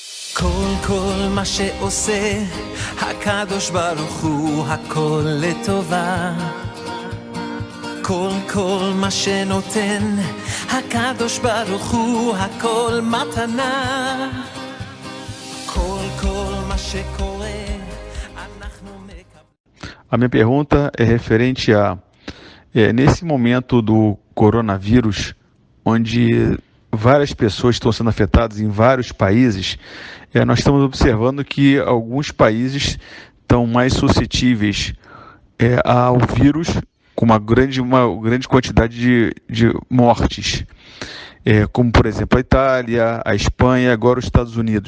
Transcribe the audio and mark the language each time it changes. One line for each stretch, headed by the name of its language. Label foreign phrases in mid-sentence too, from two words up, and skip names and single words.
Hebrew: כל מה שעושה הקדוש ברוך הוא הכל לטובה כל מה שנותן הקדוש ברוך הוא הכל מתנה כל מה שקורה אנחנו מקבלים.
Portuguese: A minha pergunta é referente a nesse momento do coronavírus, onde várias pessoas estão sendo afetadas em vários países, nós estamos observando que alguns países estão mais suscetíveis ao vírus, com uma grande quantidade de mortes, como por exemplo a Itália, a Espanha e agora os Estados Unidos.